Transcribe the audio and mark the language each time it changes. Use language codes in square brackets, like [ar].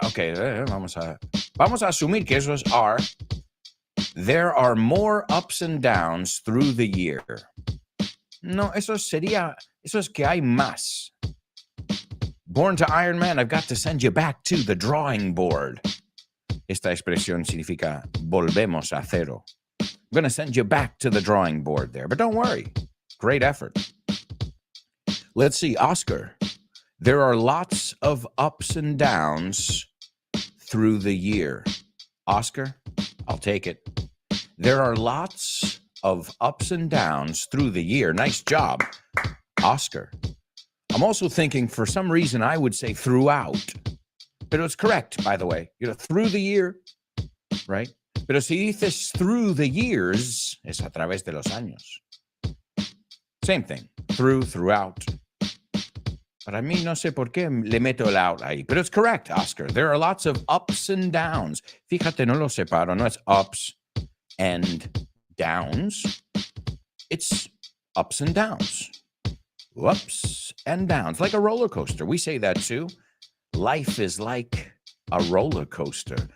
[en] Okay, [es] vamos a asumir que esos [en] are. There are more ups and downs through the year. [es] No, eso es que hay más. [en] Born to Iron Man, I've got to send you back to the drawing board. [es] Esta expresión significa volvemos a cero. [en] I'm going to send you back to the drawing board there, but don't worry. Great effort. Let's see, Oscar. There are lots of ups and downs through the year. Oscar, I'll take it. There are lots of ups and downs through the year. Nice job, Oscar. I'm also thinking, for some reason, I would say throughout. But it's correct, by the way. Through the year, right? [es] Pero si dices [en] through the years, [es] es a través de los años. [en] Same thing. Throughout. [es] But a mí no sé por qué le meto el out ahí. [en] But it's correct, Oscar. There are lots of ups and downs. [es] Fíjate, no lo separo. No es [en] ups and downs. It's ups and downs. Ups and downs. Like a roller coaster. We say that too. Life is like a roller coaster.